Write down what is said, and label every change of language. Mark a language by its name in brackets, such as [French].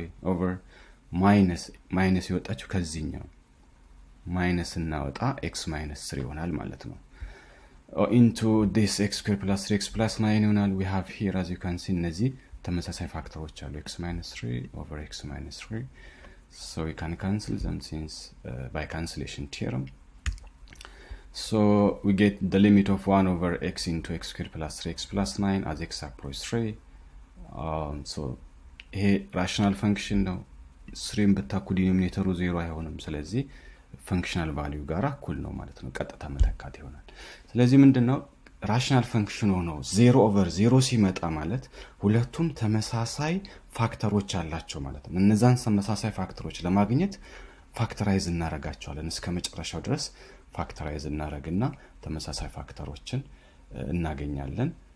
[English] over minus [Amharic] ይወጣችሁ ከዚህኛው [English] minus [Amharic] እናወጣ [English] x minus 3 [Amharic] ይሆናል ማለት ነው። [English] into this x squared plus 3x plus 9 [Amharic] ይሆናል። [English] we have here as you can see [Amharic] እነዚህ ተመሳሳይ ፋክተሮች አሉ [English] x minus 3 over x minus 3. So we can cancel them since by cancellation theorem. So we get the limit of 1 over x into x squared plus 3x plus 9 as x approaches 3. [Amharic] So ይሄ [English] rational function [Amharic] ነው። 3 በታኩ ዲኖሚኔተሩ 0 አይሆንም። ስለዚህ [English] functional value [Amharic] ጋር እኩል ነው ማለት ነው። ቀጥታ መተካት ይሆናል። ስለዚህ ምንድነው rational function ነው 0 over 0 ሲመጣ ማለት ሁለቱም ተመሳሳይ ፋክተሮች አላቸው ማለት ነው። እነዛን ተመሳሳይ ፋክተሮች ለማግኘት ፋክተራይዝ እናረጋቸዋለን። እስከ መጨረሻው ድረስ ፋክተራይዝ እናረግና ተመሳሳይ ፋክተሮችን እናገኛለን።